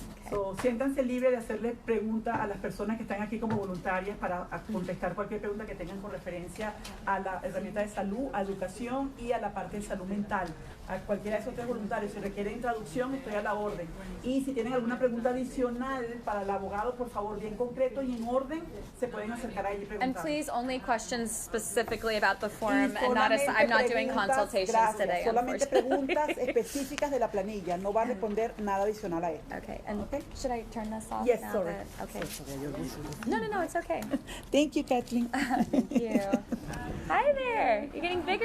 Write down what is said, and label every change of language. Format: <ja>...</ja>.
<es>So, siéntanse libres de hacerle preguntas a las personas que están aquí como voluntarias para contestar cualquier pregunta que tengan con referencia a la herramienta de salud, a educación y a la parte de salud mental. A cualquiera de esos tres voluntarios, si requieren traducción, estoy a la orden. Y si tienen alguna pregunta adicional para el abogado, por favor, bien concreto y en orden, se pueden acercar ahí y preguntar.</es> <en>And please, only questions specifically about the form, and I'm not doing consultations today,</en> <es>Solamente</es> <en>unfortunately.</en> <es>preguntas específicas de la planilla, no va a responder nada adicional a esto.</es> <en>Okay, and should I turn this off? Yes, now sorry. that- okay. No, it's okay. Thank you, Caitlin. Thank you. Hi there. You're getting bigger.</en>